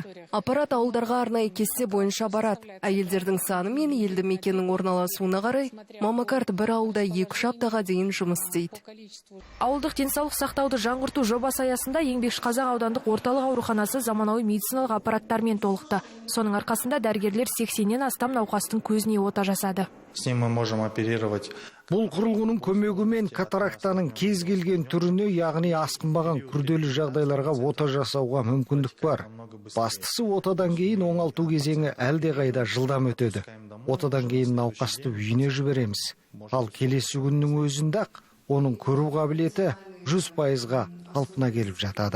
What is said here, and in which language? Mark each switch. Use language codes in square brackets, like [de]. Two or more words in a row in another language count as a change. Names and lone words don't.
[kk] Аппарат ауылдарға арнайы кесте бойынша барады. Әйелдердің саны мен елді мекеннің орналасуына қарай маммокарт бір ауылда 2-3 аптаға дейін жұмыс істейді. Ауылдық денсаулық сақтауды жаңғырту жобасы аясында Еңбекшіқазақ аудандық орталық ауруханасы заманауи медициналық аппараттармен толықты. Соның арқасында дәрігерлер 80-нен астам науқастың көзіне ота жасады. [ru] С ним мы можем оперировать. [kk] Бұл құрылғының көмегімен катарактаның кез келген түріне, яғни асқынбаған күрделі жағдайларға ота жасауға мүмкіндік бар. Бастысы отадан кейін оңалту кезеңі әлде қайда жылдам өтеді. Отадан кейін науқасты үйіне жібереміз. Ал келесі күннің өзінде-ақ оның көру қабілеті 100%-ға қалпына келіп жатады.